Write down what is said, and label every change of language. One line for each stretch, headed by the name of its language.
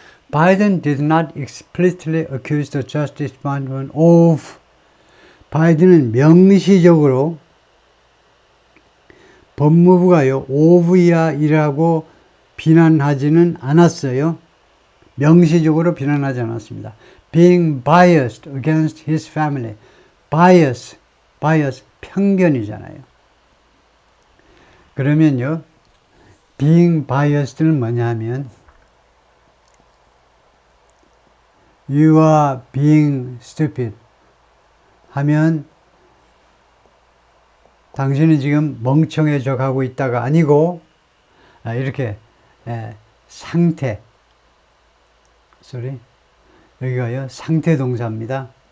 English: Biden did not explicitly accuse the Justice Department of
Korean: 바이든은 명시적으로 법무부가요
English: of
Korean: 이라고 비난하지는 않았어요. 명시적으로 비난하지 않았습니다.
English: Being biased against his family.
Korean: bias 편견이잖아요. 그러면요
English: being biased
Korean: 는 뭐냐면
English: You are being stupid
Korean: 하면 당신은 지금 멍청해져 가고 있다가 아니고 이렇게 상태 여기가요 상태 동사입니다.